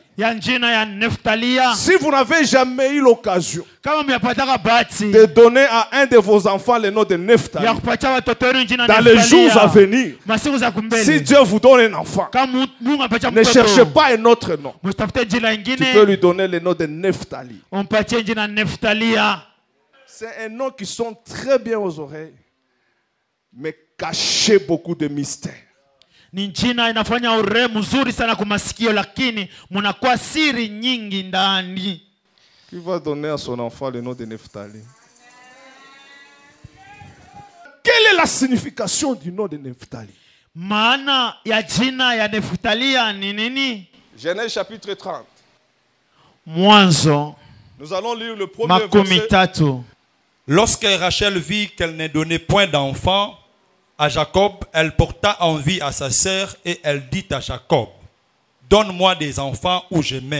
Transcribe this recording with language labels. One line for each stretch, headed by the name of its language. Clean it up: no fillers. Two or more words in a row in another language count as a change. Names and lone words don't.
French: Si vous n'avez jamais eu l'occasion de donner à un de vos enfants le nom de Nephtali, dans les jours à venir, si Dieu vous donne un enfant, ne cherchez pas un autre nom. Tu peux lui donner le nom de Nephtali. C'est un nom qui sonne très bien aux oreilles, mais cachait beaucoup de mystères.
Swahili: Ni jina inafanya ure mzuri sana kwa masikio, lakini munakuwa siri nyingi ndani.
French: Qui va donner à son enfant le nom de Nephtali? Quelle est la signification du nom de Nephtali?
Swahili: Maana ya jina ya Nephtali ni nini?
French: Genèse chapitre 30.
Swahili: Mwanzo
French: nous allons lire le premier verset. Lorsque Rachel vit qu'elle ne donnait point d'enfant à Jacob, elle porta envie à sa sœur et elle dit à Jacob, « Donne-moi des enfants ou je meurs.